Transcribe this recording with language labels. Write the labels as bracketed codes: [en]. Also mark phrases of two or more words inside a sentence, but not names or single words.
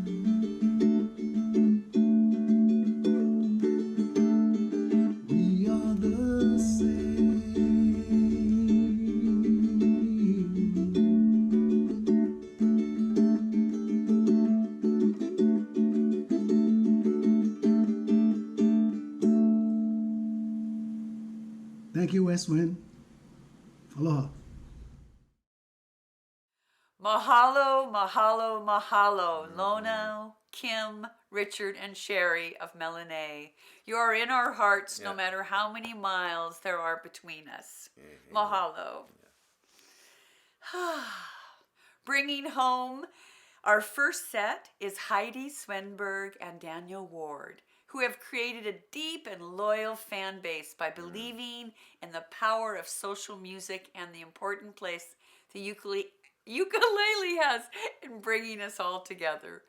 [en] We are the same. Thank you, Westwind. Aloha. [haw] Mahalo, mahalo, mahalo, Lono, [en] Kim, Richard, and Sherry of Melanay. You are in our hearts no matter how many miles there are between us. Mahalo. Bringing home our first set is Heidi Swenberg and Daniel Ward, who have created a deep and loyal fan base by believing in the power of social music and the important place the ukulele has in bringing us all together.